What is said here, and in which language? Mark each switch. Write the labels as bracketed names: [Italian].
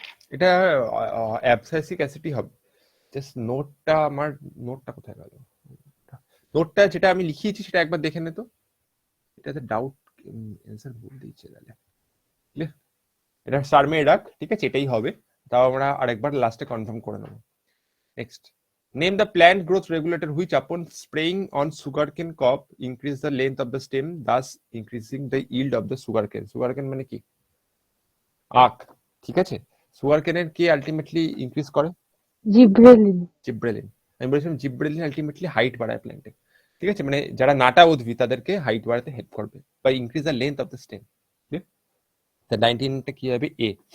[Bangla] এটা অ্যাবসাইসিক অ্যাসিডই হবে। জাস্ট নোটটা আমার, নোটটা কোথায় গেল? নোটটা যেটা আমি লিখিয়েছি সেটা একবার দেখে নে তো। এটাতে ডাউট অ্যান্সার ভুল দিয়েছে তাহলে। ক্লিয়ার? এটা সারমে রাখ, ঠিক আছে, এটাই হবে। তাও আমরা আরেকবার লাস্টে কনফার্ম করে নেবো। [English] Next, name the plant growth regulator which, upon spraying on sugarcane cob, increase the length of the stem, thus increasing the yield of the sugarcane. [Bangla] Sugarcane মানে কি? আখ, ঠিক আছে। সুগারকেনের কে আলটিমেটলি ইনক্রিজ করে? জিব্রেলিন। জিব্রেলিন। আমি বলেছিলাম জিব্রেলিন আলটিমেটলি হাইট বাড়ায় প্ল্যান্টে, ঠিক আছে। মানে যারা নাটা উদ্ভিদ তাদেরকে হাইট বাড়াতে হেল্প করবে বা increase the length of the stem. The 19টা কি হবে? এ।